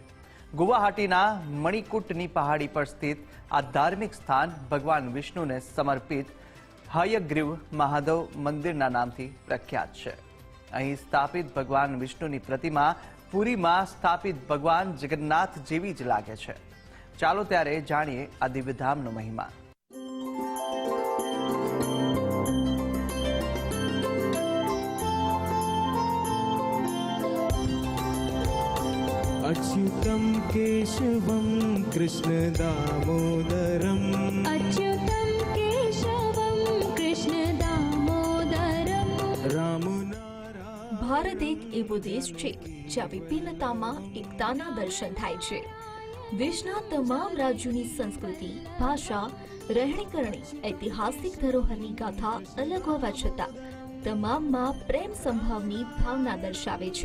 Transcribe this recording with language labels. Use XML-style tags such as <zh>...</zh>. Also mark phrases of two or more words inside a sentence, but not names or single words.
<gu>ગુવાહાટીના મણિકુટની પહાડી પર સ્થિત આ ધાર્મિક સ્થાન ભગવાન વિષ્ણુને સમર્પિત હયગ્રીવ મહાદેવ મંદિરના નામથી પ્રખ્યાત છે. અહીં સ્થાપિત ભગવાન વિષ્ણુની પ્રતિમા પુરીમાં સ્થાપિત ભગવાન જગન્નાથ જેવી જ લાગે છે. ચાલો ત્યારે જાણીએ આ દિવ્યધામનો મહિમા.</gu> <sa>अच्युतं केशवं कृष्ण दामोदरम अच्युतं केशवं कृष्ण दामोदरम राम</sa> <gu>ભારત એક એવો દેશ છે જ્યાં વિભિન્નતામાં એકતાના દર્શન થાય છે. દેશના તમામ રાજ્યોની સંસ્કૃતિ, ભાષા, રહેણીકરણી, ઐતિહાસિક ધરોહરની ગાથા અલગ હોવા છતાં તમામમાં પ્રેમ સંભાવની ભાવના દર્શાવે છે.</gu>